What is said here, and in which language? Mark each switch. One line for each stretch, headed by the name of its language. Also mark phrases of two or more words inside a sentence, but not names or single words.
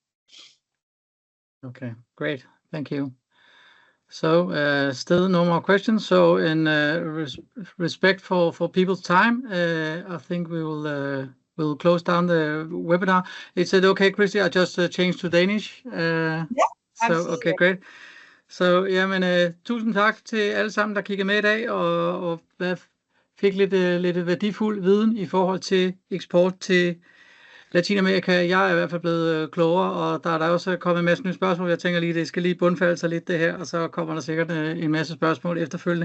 English: Okay, great. Thank you. So still no more questions. So in respect for people's time, I think we'll close down the webinar. Is it okay, Christy? I just changed to Danish. Yeah, absolutely. So, okay, great.
Danish: Så jamen, tusind tak til alle sammen, der kiggede med i dag og fik lidt værdifuld viden i forhold til eksport til Latinamerika. Jeg er i hvert fald blevet klogere, og der er også kommet en masse nye spørgsmål. Jeg tænker lige, det skal lige bundfalde sig lidt det her, og så kommer der sikkert en masse spørgsmål efterfølgende.